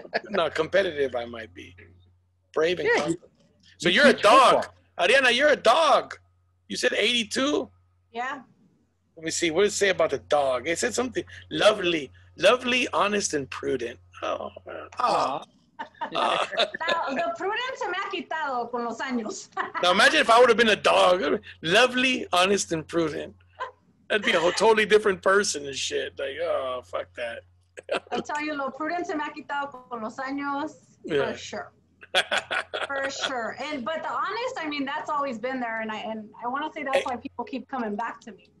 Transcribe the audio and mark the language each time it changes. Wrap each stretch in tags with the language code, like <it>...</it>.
<en>No, competitive I might be. Brave and confident. So you're a dog. Aryana, you're a dog. You said 82? Yeah. Let me see. What does it say about the dog? It said something lovely, honest, and prudent. Oh, man. Oh. Now, the prudence</en> <es>se me ha quitado con los años.</es> <en>Now imagine if I would have been a dog. Lovely, honest, and prudent. That'd be a totally different person and shit. Like, oh, fuck that. I'll tell you,</en> <es>lo prudent se me ha quitado con los años,</es> <en>for sure. For sure. But the honest, I mean, that's always been there, and I want to say that's why people keep coming back to me.</en>